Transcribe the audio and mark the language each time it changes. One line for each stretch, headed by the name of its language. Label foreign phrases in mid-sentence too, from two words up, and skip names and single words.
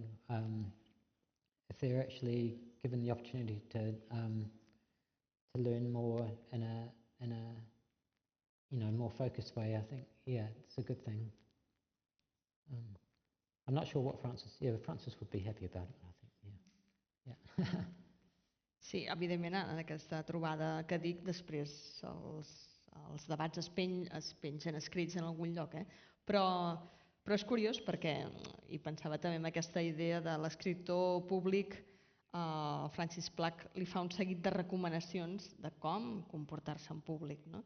English: If they're actually given the opportunity to learn more in a more focused way, I think it's a good thing. I'm not sure what Francis would be happy about it, I think. Yeah.
Catalan: Sí, evidentment en aquesta trobada que dic, després els debats es pengen escrits en algun lloc, però és curiós perquè, i pensava també en aquesta idea de l'escriptor públic, Francis Plack li fa un seguit de recomanacions de com comportar-se en públic, no?